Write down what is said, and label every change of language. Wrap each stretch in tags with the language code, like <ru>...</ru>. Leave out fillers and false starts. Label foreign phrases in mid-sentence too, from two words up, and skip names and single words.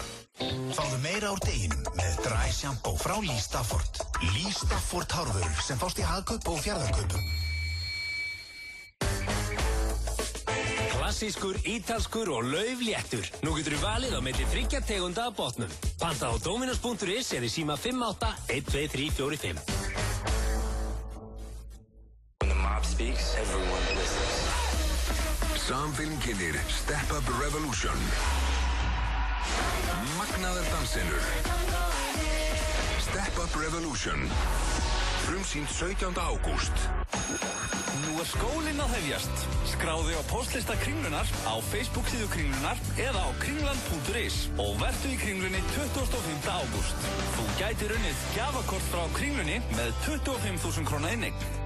<is>Fáðu meira úr deginum með</is> <en>Dry Shampoo</en> <is>frá Lee Stafford. Lee Stafford hárvörur sem fást í Hagkaup og Fjarðarkaupum. Klassískur, ítalskur og laufléttur. Nú getur þú valið á milli 3 tegunda af botnum. Panta á dominos.is eða í síma 58-12345.</is> <en>When the mob speaks, everyone listens.</en> <is>Samfilm kynir Step Up Revolution. Magnaðar dansinur. Step Up Revolution. Frumsýnd 17. ágúst. Nú er skólinn að hefjast. Skráðu á póstlista Kringlunar á Facebook-síðu Kringlunar eða á kringland.is og vertu í Kringlunni 25. ágúst. Þú gætir unnið gjafakort frá Kringlunni með 25.000 króna inneign.</is>